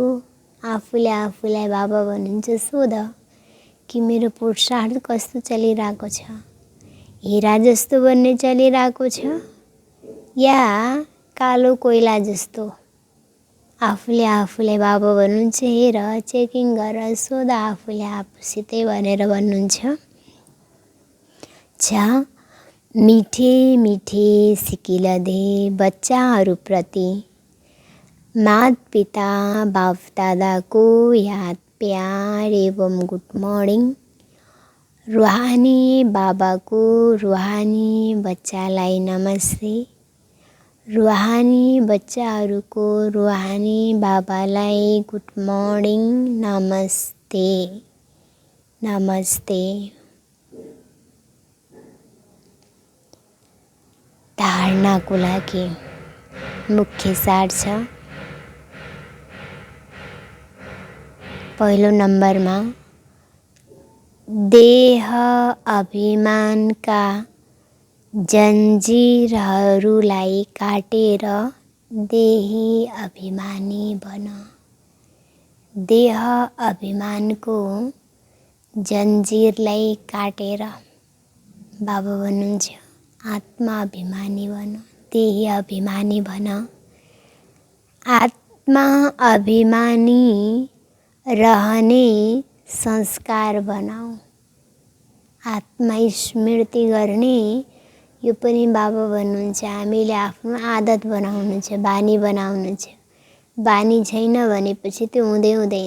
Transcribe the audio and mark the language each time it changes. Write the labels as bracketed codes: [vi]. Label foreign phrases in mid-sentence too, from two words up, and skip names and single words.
[ne] आफूले आफूलाई बाबा भन्नुहुन्छ सोध कि मेरो पुरुषार्थ कस्तो चलिरहेको छ। हिरा जस्तो बन्ने चलिरहेको छ या कालो कोइला जस्तो। आफूले आफूलाई बाबा भन्नुहुन्छ हेर, चेकिङ गर, सोध आफूले आफूसितै भनेर भन्नुहुन्छ। [hi] मिठे मिठे सिकिल दे [ne] बच्चाहरूप्रति माता पिता बाप दादाको याद प्यार एवं [en] good morning. [ne] रूहानी बाबाको रूहानी बच्चालाई नमस्ते। रूहानी बच्चाहरूको रूहानी बाबालाई [en] good morning, [ne] नमस्ते नमस्ते। धारणाको लागि मुख्य सार छ। पहिलो नम्बरमा देह अभिमानका जन्जिरहरूलाई काटेर देही अभिमानी बन। देह अभिमानको जन्जिरलाई काटेर बाबा भन्नुहुन्छ आत्मा अभिमानी बन, देही अभिमानी बन। आत्मा अभिमानी रहने संस्कार बनाऊ। आत्मा स्मृति गर्ने यो पनि बाबा भन्नुहुन्छ। हामीले आफ्नो आदत बनाउनु छ, बानी बनाउनु छ। बानी छैन भनेपछि त्यो हुँदैन।